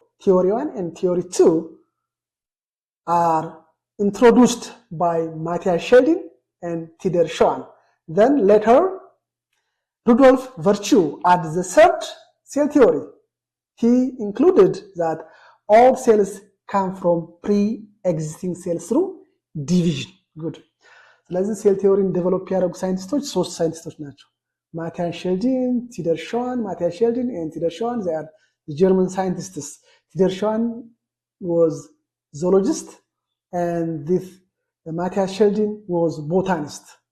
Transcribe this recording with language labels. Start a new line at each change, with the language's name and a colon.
English: Theory 1 and theory 2 are introduced by Matthias Schilding and Theodor Schwann. Then later, Rudolf Virchow added the third cell theory. He included that all cells come from pre-existing cells through division. Good.
Amharic: ስለዚህ ሴል ቲዮሪን ዴቨሎፕ ያደረጉ ሳይንቲስቶች ሶስት ሳይንቲስቶች ናቸው። ማቲያስ ሼልዲን፣ ቲደር ሾዋን። ማቲያስ ሼልዲን
English: and Theodor Schwann, they are the German scientists. Theodor Schwann was zoologist and this Matthias Schilding was botanist.